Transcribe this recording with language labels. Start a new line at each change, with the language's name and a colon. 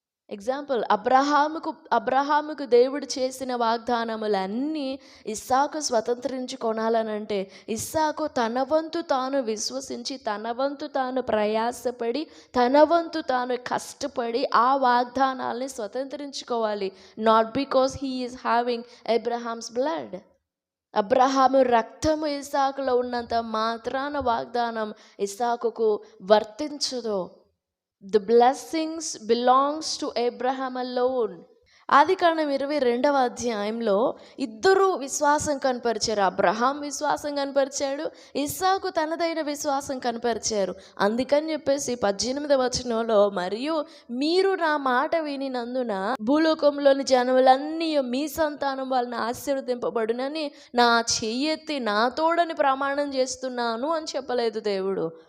Telugu: Example, అబ్రహాముకు దేవుడు చేసిన వాగ్దానములన్నీ ఇస్సాకు స్వతంత్రించుకొనాలనంటే, ఇస్సాకు తన వంతు తాను విశ్వసించి, తన వంతు తాను ప్రయాసపడి, తన వంతు తాను కష్టపడి ఆ వాగ్దానాల్ని స్వతంత్రించుకోవాలి.
English: Not because he is having Abraham's blood.
Telugu: Abraham రక్తము ఇస్సాకులో ఉన్నంత మాత్రాన వాగ్దానం ఇస్సాకుకు వర్తించదు.
English: The blessings belongs to Abraham alone.
Telugu: ఆదికాండం 22వ అధ్యాయంలో ఇద్దరు విశ్వాసం కనపరిచారు. అబ్రహాం విశ్వాసం కనపరిచాడు, ఇస్సాకు తనదైన విశ్వాసం కనపరిచారు. అందుకని చెప్పేసి 18వ వచనంలో, మరియు మీరు నా మాట వినినందున భూలోకంలోని జనములన్నీ మీ సంతానం వాళ్ళని ఆశీర్వదింపబడునని నా చెయ్యెత్తి నా తోడని ప్రమాణం చేస్తున్నాను అని చెప్పలేదు దేవుడు.